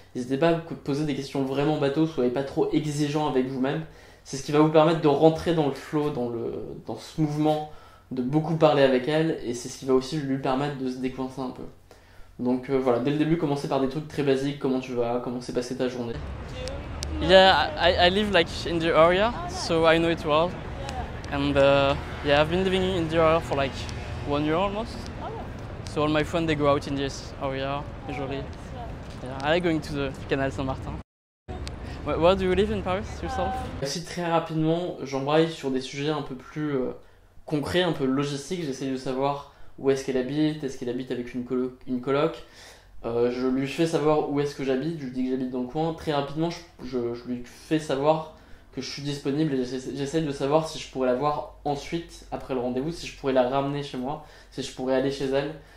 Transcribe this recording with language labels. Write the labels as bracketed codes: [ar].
[fr] N'hésitez pas à poser des questions vraiment bateaux, soyez pas trop exigeant avec vous-même. C'est ce qui va vous permettre de rentrer dans le flow, dans ce mouvement, de beaucoup parler avec elle, et c'est ce qui va aussi lui permettre de se décoincer un peu. Donc voilà, dès le début, commencez par des trucs très basiques, comment tu vas, comment s'est passée ta journée. [en] Yeah, I live like in the area, so I know it well. And yeah, I've been living in the area for like 1 year almost. So all my friends, they go out in this area usually. Yeah, I like going to the Canal Saint-Martin. Where do you live in Paris yourself? [fr] Aussi très rapidement, j'embraye sur des sujets un peu plus concrets, un peu logistiques. J'essaye de savoir où est-ce qu'elle habite, est-ce qu'elle habite avec une coloc. Je lui fais savoir où est-ce que j'habite, je lui dis que j'habite dans le coin. Très rapidement, je lui fais savoir que je suis disponible et j'essaye de savoir si je pourrais la voir ensuite, après le rendez-vous, si je pourrais la ramener chez moi, si je pourrais aller chez elle.